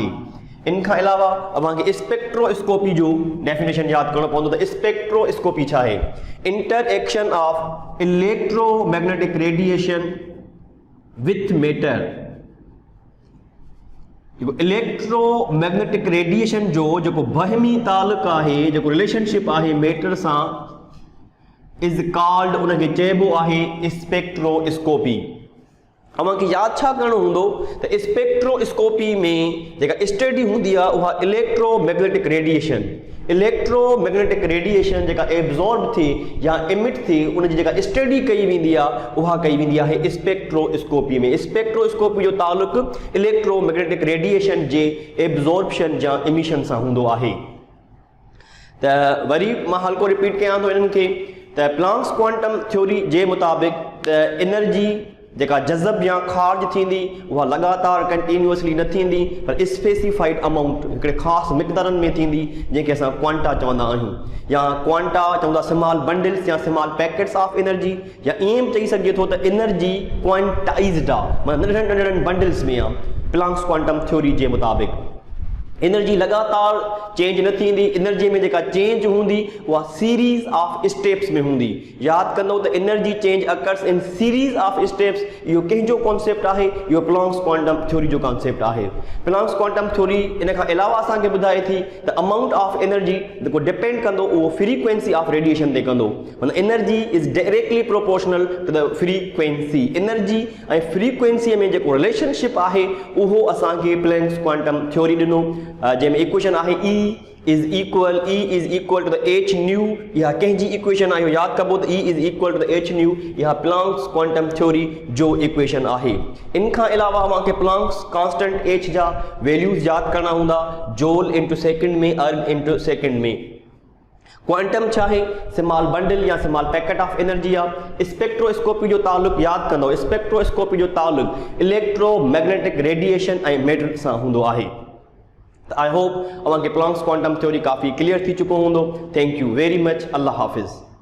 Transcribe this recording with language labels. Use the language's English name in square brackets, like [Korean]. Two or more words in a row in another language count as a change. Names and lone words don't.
[Sindhi] इन खां अलावा अव्हांखे स्पेक्ट्रोस्कोपी जो डेफिनेशन यादि करणो पवंदो त स्पेक्ट्रोस्कोपी छा आहे? [English] interaction of electromagnetic radiation with matter. electromagnetic radiation [Sindhi] जो जेको बहमी ताल्लुक आहे, जेको रिलेशनशिप आहे मैटर सां, [English] is called, [Sindhi] उनखे चइबो आहे स्पेक्ट्रोस्कोपी। अव्हांखे यादि छा करणो हूंदो त स्पेक्ट्रोस्कोपी में जेका स्टडी हूंदी आहे उहा [English] electromagnetic radiation, electromagnetic radiation [Sindhi] जेका एब्जॉर्ब थिए या इमिट थिए, उनजी जेका स्टडी कई वेंदी आहे उहा कई वेंदी आहे स्पेक्ट्रोस्कोपी में। स्पेक्ट्रोस्कोपी जो ताल्लुक [English] electromagnetic radiation [Sindhi] जे एब्जॉर्प्शन या इमिशन सां हूंदो आहे। त वरी मां हल्को रिपीट कयां थो इन्हनि खे त [English] Planck's quantum theory [Sindhi] जे मुताबिक़ त एनर्जी जेका जज़ब या ख़ारिज थींदी उहा लगातार कंटिन्यूअसली न थींदी, पर [English] specified amount [Sindhi] हिकिड़े ख़ासि मिक़दारनि में थींदी, जंहिंखे असां क्वांटा चवंदा आहियूं, या क्वांटा चवंदा [English] small bundles [Sindhi] या [English] small packets of energy, [Sindhi] या ईअं बि चई सघिजे थो त [English] energy quantized [Sindhi] आहे, माना नंढड़नि नंढड़नि बंडल्स में आहे। [English] Planck's quantum theory [Sindhi] जे मुताबिक़ एनर्जी लगातार चेंज न थींदी, एनर्जी में जेका चेंज हूंदी उहा [English] series of steps [Sindhi] में हूंदी। यादि कंदो त [English] energy change occurs in series of steps. [Sindhi] इहो कंहिंजो कॉन्सेप्ट आहे? इहो [English] Planck's quantum theory [Sindhi] जो कॉन्सेप्ट आहे। [English] Planck's quantum theory [Sindhi] इन खां अलावा असांखे ॿुधाए थी त [English] amount of energy [Sindhi] जेको डिपेंड कंदो उहो [English] frequency of radiation [Sindhi] ते कंदो, माना [English] energy is directly proportional to the frequency. [Sindhi] एनर्जी ऐं फ्रीक्वेंसीअ में जेको रिलेशनशिप आहे उहो असांखे [English] Planck's quantum theory [Sindhi] ॾिनो, जंहिंमें इक्वेशन आहे [English] E is equal to the h nu. [Sindhi] इहा कंहिंजी इक्वेशन आहे? यादि कबो त [English] E is equal to the h nu. [Sindhi] इहा [English] Planck's quantum theory [Sindhi] जो इक्वेशन आहे। इन खां अलावा अव्हांखे [English] Planck's constant h [Sindhi] जा वैल्यूज़ यादि करणा हूंदा, [English] joule into second में, erg into second में। [Sindhi] क्वांटम छा आहे? [English] small bundle या small packet of energy आहे। [Sindhi] स्पेक्ट्रोस्कोपी जो ताल्लुक यादि कंदो, स्पेक्ट्रोस्कोपी जो ताल्लुक [English] electromagnetic radiation [Sindhi] ऐं मैटर सां हूंदो आहे। [English] I hope [Sindhi] अव्हांखे [English] Planck's quantum theory [Sindhi] काफ़ी क्लियर थी चुको हूंदो। [English] thank you very much. [Urdu] اللہ حافظ.